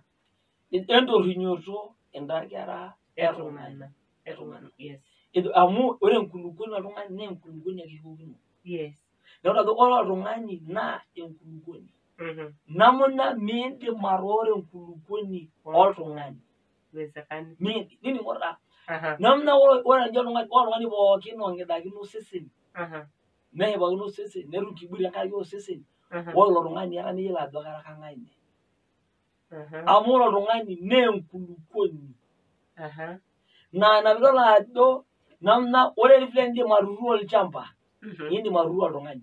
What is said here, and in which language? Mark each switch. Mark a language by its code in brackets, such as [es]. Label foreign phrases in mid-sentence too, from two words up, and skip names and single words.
[mas] Entorrinyoto endakera etung'ana. [en] Yes. [mas] Amu ore enkulukuoni oltung'ani naa enkulukuoni ake kikokino. [en] Yes. [mas] Ore oltung'ani naa enkulukuoni. Namuna miindim atooro enkulukuoni oltung'ani. Nini ng'ora. Namuna ore oltung'ani pookin ong'idakino osesen. Neshipakino osesen, netum kiburi enkaraki osesen. Ore ilo tung'ani etaa neyiolo ajo kara kang'ae ine. Amu ore oltung'ani naa enkulukuoni. Na pidol ajo namna ore vile indim atuturo olchamba, indim atuturo oltung'ani.